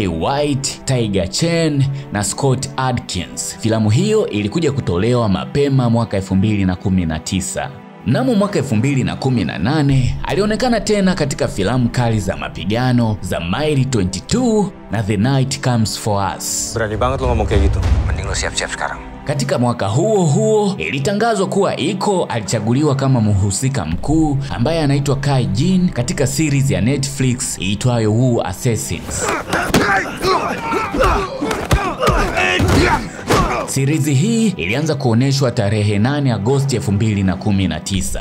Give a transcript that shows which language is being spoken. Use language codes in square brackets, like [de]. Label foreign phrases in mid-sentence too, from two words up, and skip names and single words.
[sw] White, Tiger Chen na Scott Adkins. Filamu hiyo ilikuja kutolewa mapema mwaka 2019. Mnamo mwaka 2018 alionekana tena katika filamu kali za mapigano za Mile 22 na The Night Comes For Us. [id] Berani banget lo ngomong kayak gitu. Mending lo siap-siap sekarang. [sw] Katika mwaka huo huo ilitangazwa kuwa Iko alichaguliwa kama mhusika mkuu ambaye anaitwa Kai Jin katika series ya Netflix iitwayo Wu Assassins. Series hii ilianza kuoneshwa tarehe 8 Agosti 2019.